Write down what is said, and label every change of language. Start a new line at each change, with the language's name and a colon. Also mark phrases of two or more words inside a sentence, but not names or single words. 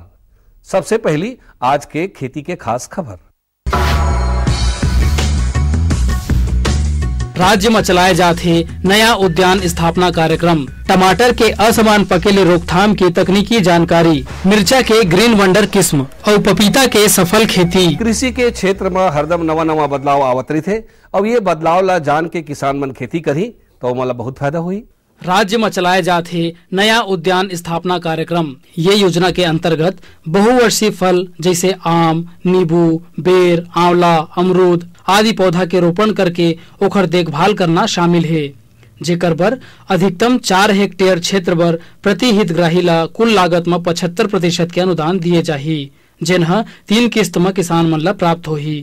Chhattisgarhi: सबसे पहली आज के खेती के खास खबर। राज्य में चलाए जाते नया उद्यान स्थापना कार्यक्रम, टमाटर के असमान पकेले रोकथाम की तकनीकी जानकारी, मिर्चा के ग्रीन वंडर किस्म और पपीता के सफल खेती। कृषि के क्षेत्र में हरदम नवा नवा बदलाव आवत रही थे और ये बदलाव ला जान के किसान मन खेती करी तो मला बहुत फायदा हुई। राज्य में चलाए जाते नया उद्यान स्थापना कार्यक्रम, ये योजना के अंतर्गत बहुवर्षीय फल जैसे आम, नींबू, बेर, आंवला, अमरूद आदि पौधा के रोपण करके ओखर देखभाल करना शामिल है, जेकर बर अधिकतम 4 हेक्टेयर क्षेत्र बर प्रति हितग्राही ला कुल लागत में 75% के अनुदान दिए जाही, जेनहा 3 किस्त में किसान मन ला प्राप्त होही।